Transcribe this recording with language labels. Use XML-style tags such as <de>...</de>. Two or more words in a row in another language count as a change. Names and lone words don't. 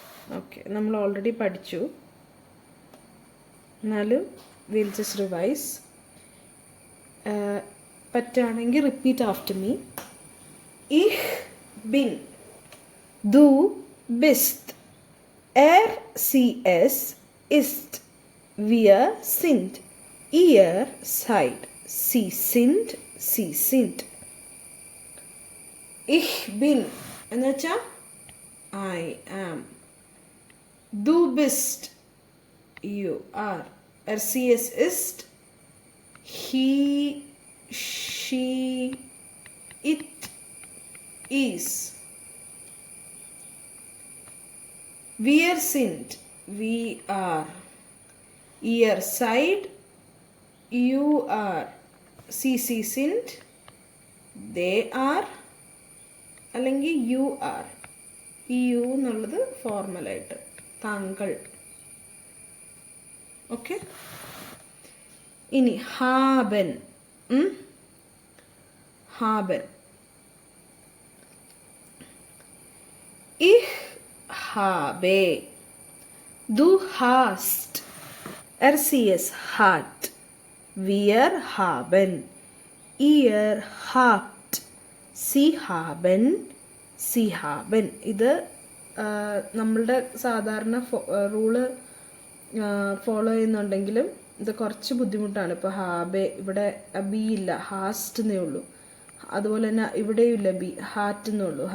<ml>ഓക്കെ, നമ്മൾ ഓൾറെഡി പഠിച്ചു. എന്നാലും</ml> <en>will just revise.</en> <ml>പറ്റുകയാണെങ്കിൽ</ml> <en>repeat after me.</en> <de>Ich bin, du bist, sie es ist, wir sind, ihr seid, sie sind. Ich bin</de> <ml>എന്ന് വെച്ചാൽ</ml> <en>I am.</en> <de>Du bist,</de> <en>you are.</en> <de>Sie es ist,</de> <en>he, she, it is.</en> <de>Wir sind,</de> <en>we are.</en> <de>Ihr seid,</de> <en>you are.</en> <de>Sie sind,</de> <en>they are.</en> <ml>അല്ലെങ്കിൽ</ml> <en>you are.</en> <ml>ഈ യു എന്നുള്ളത് ഫോർമലായിട്ട് താങ്കൾ. ഓക്കെ, ഇനി ഹാബൻ.</ml> <de>ഹാബൻ. ഇഹ് habe, du hast, sie hat, wir haben, ihr habt, sie haben.</de> <ml>ഇത് നമ്മളുടെ സാധാരണ റൂള് ഫോളോ ചെയ്യുന്നുണ്ടെങ്കിലും ഇത് കുറച്ച് ബുദ്ധിമുട്ടാണ്. ഇപ്പോൾ ഹാബെ, ഇവിടെ ബി ഇല്ല, ഹാസ്റ്റ് എന്നേ ഉള്ളൂ. അതുപോലെ തന്നെ ഇവിടെയും ഇല്ല ബി, ഹാറ്റ് എന്നേ ഉള്ളൂ.</ml>